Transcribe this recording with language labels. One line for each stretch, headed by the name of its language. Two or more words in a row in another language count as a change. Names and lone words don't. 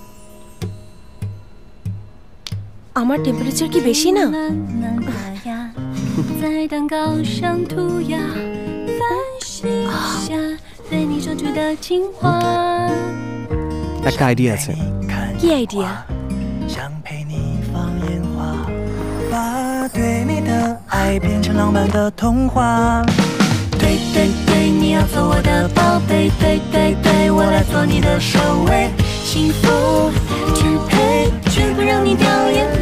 Bangla: আমার টেম্পারেচার কি বেশি না? একটা আইডিয়া আছে। কি আইডিয়া?
Chinese: 想陪你放烟花，把对你的爱变成浪漫的童话。对对对，你要做我的宝贝，对对对，我来做你的守卫，幸福支配，绝不让你掉眼泪。